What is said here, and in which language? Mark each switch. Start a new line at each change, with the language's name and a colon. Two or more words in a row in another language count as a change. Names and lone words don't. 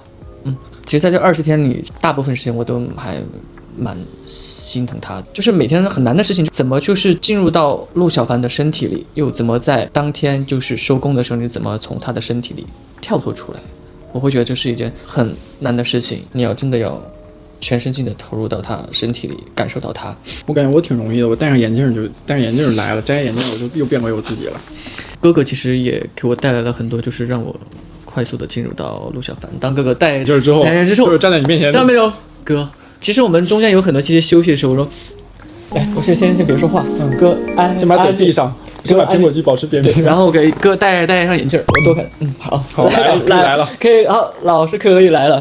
Chinese: 其實在這20天裡，大部分時間我都還蠻心疼他，就是每天很難的事情，怎麼就是進入到陸小凡的身體裡，又怎麼在當天就是收工的時候，你怎麼從他的身體裡跳脫出來？我會覺得這是一件很難的事情，你要真的要全身心的投入到他身體裡，感受到他。我感覺我挺容易的，我戴上眼鏡就來了，摘眼鏡我就又變回我自己了。哥哥其實也給我帶來了很多，就是讓我快速的進入到陸小凡。當哥哥戴眼鏡之後，就是站在你面前，站沒有哥。其實我們中間有很多期休息的時候，我說，哎，我先別說話，哥，先把嘴閉上，先把蘋果肌保持扁平，然後我給哥戴上眼鏡，我多看，好，來了，可以，好，老師可以來了。